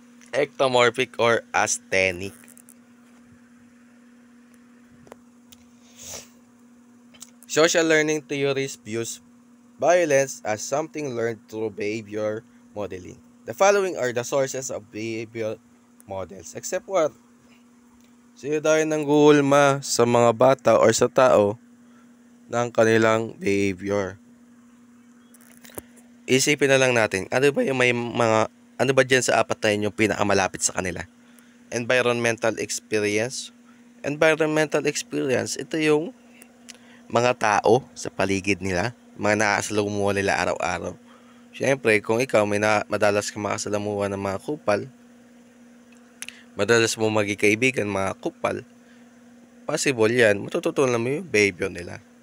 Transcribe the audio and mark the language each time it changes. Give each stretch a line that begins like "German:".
English: Ectomorphic or asthenic. Social learning theories views violence as something learned through behavior modeling. The following are the sources of behavior models. Except what?
Filipino: Sino tayo nang guulma sa mga bata or sa tao ng kanilang behavior? Isipin na lang natin, ano ba dyan sa apat na yun yung pinakamalapit sa kanila?
English: Environmental experience.
Filipino: Environmental experience, ito yung mga tao sa paligid nila, mga nakasalamuha nila araw-araw. Siyempre, kung ikaw madalas ka makasalamuha ng mga kupal, madalas mo maging kaibigan mga kupal, possible yan, matututunan mo yung behavior nila.